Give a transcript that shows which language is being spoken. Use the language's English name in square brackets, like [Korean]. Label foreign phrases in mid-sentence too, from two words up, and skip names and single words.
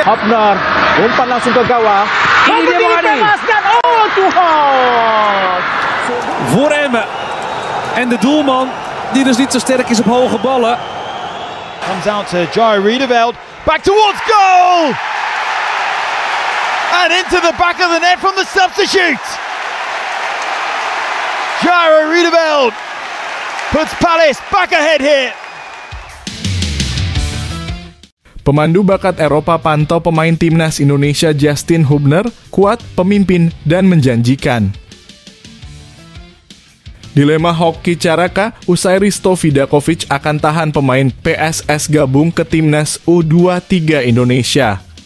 [Indonesian] Hafner umpan langsung ke gawang. Ini dia Bang Adi. Oh Tuhan. [Dutch] Voor Emmen. En de doelman, die dus niet zo sterk is op hoge ballen. [English] Comes out to Jairo Riedewald. Back towards goal! And into the back of the net from the substitute. Jairo Riedewald puts Palace back ahead here. [Indonesian] Pemandu bakat Eropa pantau pemain timnas Indonesia Justin Hubner, kuat, pemimpin, dan menjanjikan. Dilema hoki Caraka, usai Risto Vidakovic akan tahan pemain PSS gabung ke timnas U23 Indonesia.